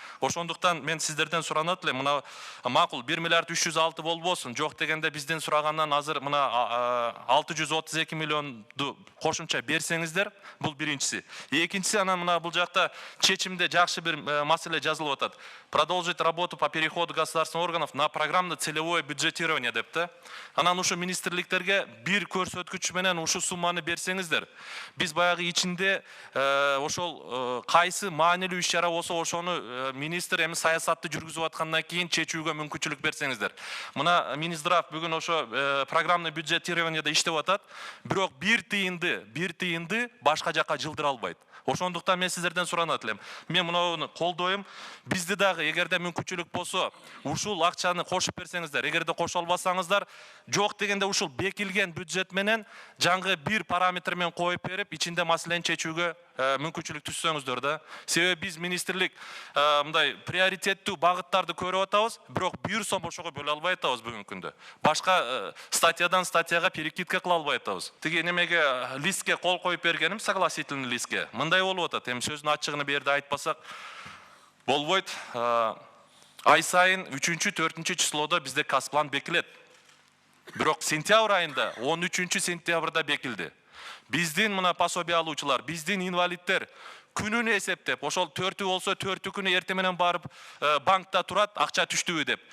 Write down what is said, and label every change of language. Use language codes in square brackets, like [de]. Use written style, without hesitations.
[ky] Ошондуктан мен сиздерден суранат элем, мына макул 1 миллиард 306 болбосун, жок дегенде биздин сурагандан азыр мына 632 миллионду кошумча берсеңиздер, бул биринчиси. Экинчиси, анан мына бул жакта чечимде жакшы бир маселе жазылып атат. [ru] Продолжить работу по переходу государственных органов на программно-целевое бюджетирование [ky] деп да. Анан ушу министрликтерге бир көрсөткүч менен ушу сумманы берсеңиздер, биз баягы ичинде ошол кайсы маанилүү иш-чара болсо ошону министр эми саясатты жүргүзүп аткандан кийин чечүүгө мүмкүнчүлүк берсеңиздер. Мына Минздрав бүгүн ошо программный бюджетированияда иштеп атат, бирок бир тыйынды башка жакка жылдыра албайт. Ошондуктан мен сиздерден суранат элем. Мен мунуну колдойм. Бизди дагы эгерде мүмкүнчүлүк болсо, ушул акчаны кошуп берсеңиздер, эгерде кошо албасаңыздар, жок дегенде ушул бекилген бюджет менен жаңы бир параметр менен коюп берип, ичинде маселени чечүүгө мүмкүнчүлүк түшсөңүздөр да. Себеби биз министрлик мындай приоритеттүү багыттарды көрүп атабыз, бирок бир сом ошого бөлө албай атабыз бүгүнкү күндө. Башка статьядан статьяга перекидка кыла албай атабыз. Тиги немеге листке кол коюп бергеним, согласительный листке. Мындай болуп атат. Эми сөздүн ачыгын берде айтпасак болбойт. Ай сайын 3-4 числоодо бизде Казплан бекилет. Бирок сентябрь айында 13 сентябрда бекилди. Биздин мына пособие алуучулар, биздин инвалиддер күнүнө эсептеп, ошол 4 болсо 4 күнү эрте менен барып банкта турат, акча түштүбү деп.